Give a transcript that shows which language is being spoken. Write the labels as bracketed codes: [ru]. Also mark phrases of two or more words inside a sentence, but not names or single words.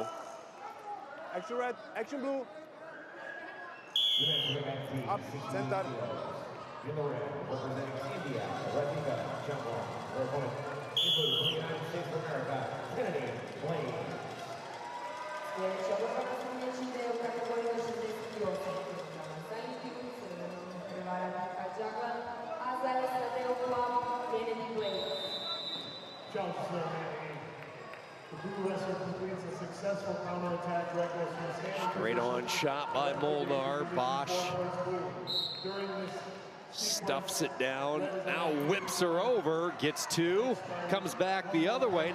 [en] Action red. Action blue. Up. Center. In the red, representing India, Radhika Chandra. Her opponent, in blue, from the United States of America, Kennedy Blaine. [hr] Sljedeća borba na stranačnici u kategoriji do 68 kg. Za Indiju u crvenom je prva Radhika Chandra, a za SAD u plavom Kennedy Blaine. [en] Straight on shot by Molnar. Bosch stuffs it down, now whips her over, gets 2, comes back the other way.